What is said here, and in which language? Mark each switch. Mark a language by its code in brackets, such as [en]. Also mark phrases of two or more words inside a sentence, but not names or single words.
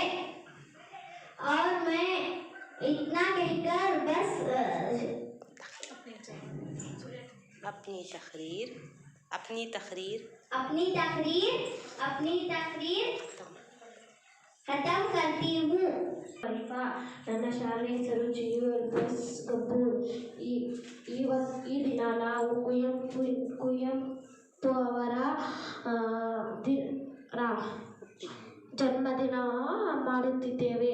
[hi] और मैं इतना कहकर बस अपनी तकरीर खत्म करती हूँ। [kn] ನನ್ನ ಶಾಲೆಯ ಹೆಸರು GULPS ಗಬ್ಬೂರ್. ಈ ದಿನ ನಾವು ಕುವೆಂಪು ಅವರ ಜನ್ಮದಿನ ಮಾಡುತ್ತಿದ್ದೇವೆ.